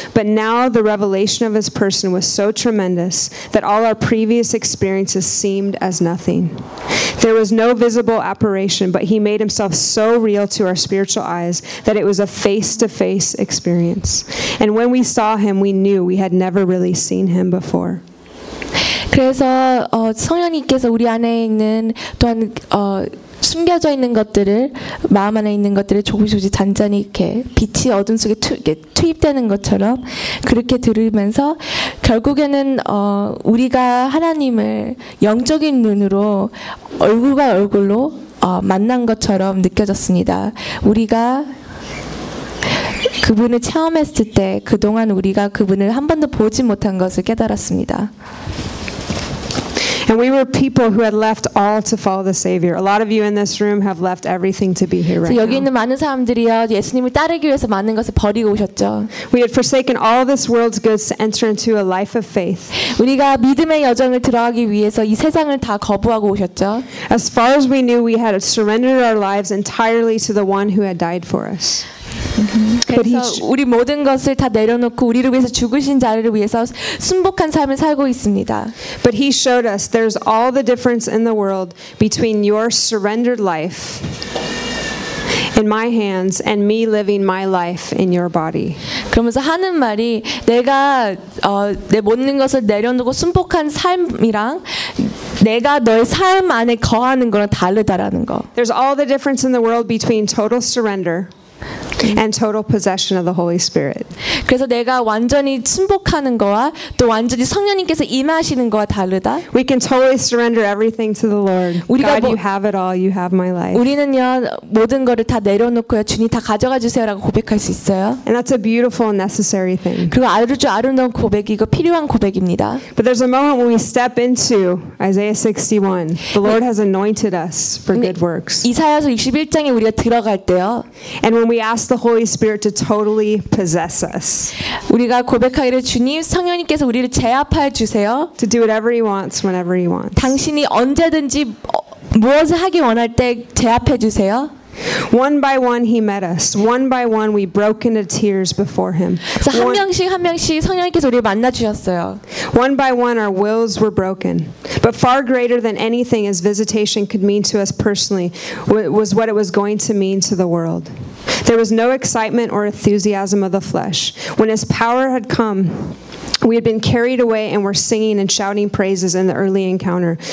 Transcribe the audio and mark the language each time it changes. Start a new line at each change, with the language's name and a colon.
English: But now the revelation of his person was so tremendous that all our previous experiences seemed as nothing. There was no visible apparition, but he made himself so real to our spiritual eyes that it was a face-to-face experience. And when we saw him, we knew we had never really seen him before.
Korean: 그래서 성령님께서 우리 안에 있는 또한 숨겨져 있는 것들을 마음 안에 있는 것들을 조금씩 잔잔히 이렇게 빛이 어둠 속에 투입되는 것처럼 그렇게 들으면서 결국에는 우리가 하나님을 영적인 눈으로 얼굴과 얼굴로 만난 것처럼 느껴졌습니다. 우리가 그분을 체험했을 때 그동안 우리가 그분을 한 번도 보지 못한 것을 깨달았습니다.
English: And we were people who had left all to follow the Savior. A lot of you in this room have left everything to be here right now.
Korean: 여기 있는 많은 사람들이요, 예수님을 따르기 위해서 많은 것을 버리고 오셨죠.
English: We had forsaken all this world's goods to enter into a life of faith.
Korean: 우리가 믿음의 여정을 들어가기 위해서 이 세상을 다 거부하고 오셨죠.
English: As far as we knew, we had surrendered our lives entirely to the one who had died for us.
Korean: 그래서 우리 모든 것을 다 내려놓고 우리를 위해서 죽으신 자를 위해서 순복한 삶을 살고 있습니다.
English: But he showed us there's all the difference in the world between your surrendered life in my hands and me living my life in your body.
Korean: 그러면서 하는 말이 내가 내 모든 것을 내려놓고 순복한 삶이랑 내가 너의 삶 안에 거하는 거랑 다르다라는 거.
English: There's all the difference in the world between total surrender and total possession of the Holy Spirit.
Korean: 그래서 내가 완전히 순복하는 거와 또 완전히 성령님께서 임하시는 거와 다르다.
English: We can totally surrender everything to the Lord. God, you have it all. You have my life.
Korean: 우리는요 모든 것을 다 내려놓고요 주님 다 가져가 주세요라고 고백할 수 있어요.
English: And that's a beautiful and necessary thing.
Korean: 그거 아주 아름다운 고백이고 필요한 고백입니다.
English: But there's a moment when we step into Isaiah 61. The Lord has anointed us for good works.
Korean: 이사야서 61장에 우리가 들어갈 때요.
English: And when we ask the Holy Spirit to totally possess us.
Korean: 우리가 고백하기를 주님 성령님께서 우리를 제압하여 주세요.
English: To do whatever he wants whenever he wants.
Korean: 당신이 언제든지 무엇을 하기 원할 때 제압해 주세요.
English: One by one he met us. One by one we broke into tears before him.
Korean: 한 명씩 한 명씩 성령님께서 우리를 만나 주셨어요.
English: One by one our wills were broken. But far greater than anything his visitation could mean to us personally was what it was going to mean to the world. There was no excitement or enthusiasm of the flesh. When his power had come, we had been carried away and were singing and shouting praises in the early encounter.